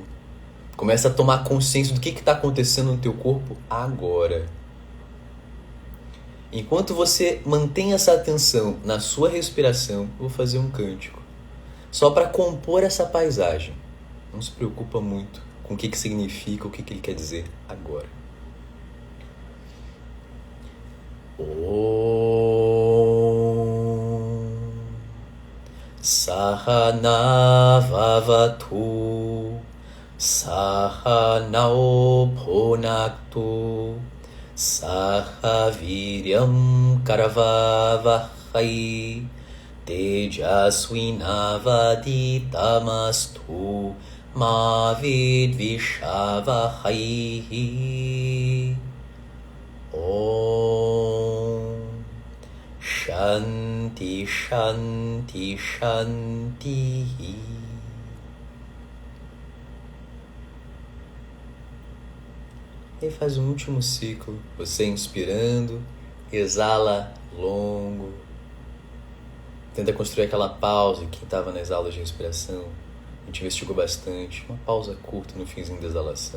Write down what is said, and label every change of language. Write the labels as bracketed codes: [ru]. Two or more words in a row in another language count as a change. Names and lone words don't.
[pt] Começa a tomar consciência do que está acontecendo no teu corpo agora. Enquanto você mantém essa atenção na sua respiração, eu vou fazer um cântico. Só para compor essa paisagem. Não se preocupa muito com o que significa, o que ele quer dizer agora. [sa] Om Sahana Vavatu Sahanao Bhunaktu Saha Viryam Karavavahai Tejasvinavaditamastu Ma Vidvishavahai. Om Shanti Shanti Shanti. [pt] E faz um último ciclo, você inspirando, exala longo. Tenta construir aquela pausa, quem estava nas aulas de respiração, a gente investigou bastante, uma pausa curta no finzinho da exalação.